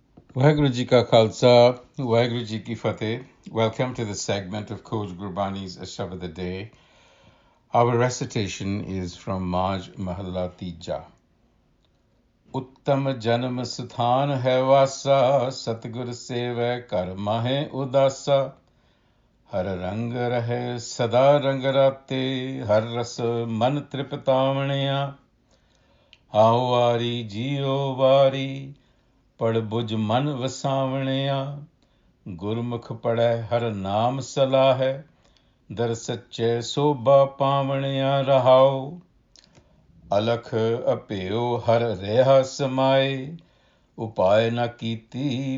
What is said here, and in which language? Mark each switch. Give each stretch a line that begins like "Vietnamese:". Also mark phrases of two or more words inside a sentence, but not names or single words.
Punjabi: ਵਾਹਿਗੁਰੂ ਜੀ ਕਾ ਖ਼ਾਲਸਾ, ਵਾਹਿਗੁਰੂ ਜੀ ਕੀ ਫ਼ਤਹਿ.
English: Welcome to the segment of Coach Gurbani's a-sabad-a-day. Our recitation is from Maj Mahalla Tija.
Punjabi: ਉਤਮ ਜਨਮੁ ਸੁਥਾਨਿ ਹੈ ਵਾਸਾ, ਸਤਿਗੁਰੁ ਸੇਵਹਿ ਕਰ ਮਹਿ ਉਦਾਸਾ. ਹਰਿ ਰੰਗਿ ਰਹਹਿ ਸਦਾ ਰੰਗਿ ਰਾਤੇ, ਹਰਿ ਰਸਿ ਮਨੁ ਤ੍ਰਿਪਤਾਵਣਿਆ. ਹਉ ਵਾਰੀ ਜੀਉ ਵਾਰੀ, ਪੜ ਬੁਝ ਮਨ ਵਸਾਵਣਿਆ ਗੁਰਮੁਖ ਪੜੈ ਹਰ ਨਾਮ ਸਲਾਹੈ ਦਰ ਸੱਚੇ ਸੋਭਾ ਪਾਵਣਿਆ ਰਹਾਉ ਅਲਖ ਅਪਿਓ ਹਰ ਰਿਹਾ ਸਮਾਏ ਉਪਾਇ ਨ ਕੀਤੀ